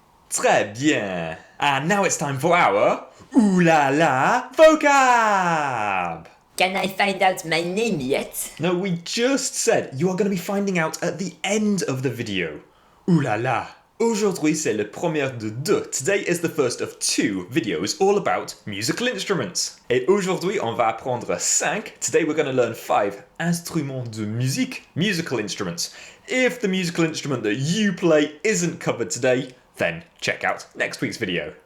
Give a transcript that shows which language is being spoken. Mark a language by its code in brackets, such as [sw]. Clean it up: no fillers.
[fr] Très bien. [en] And now it's time for our Ooh La La vocab. Can I find out my name yet? No, we just said you are going to be finding out at the end of the video. Ooh la la! [fr] Aujourd'hui c'est le premier de deux. [en] Today is the first of two videos all about musical instruments. [fr] Et aujourd'hui on va apprendre 5. [en] Today we're going to learn 5 [fr] instruments de musique, [en] musical instruments. If the musical instrument that you play isn't covered today, then check out next week's video.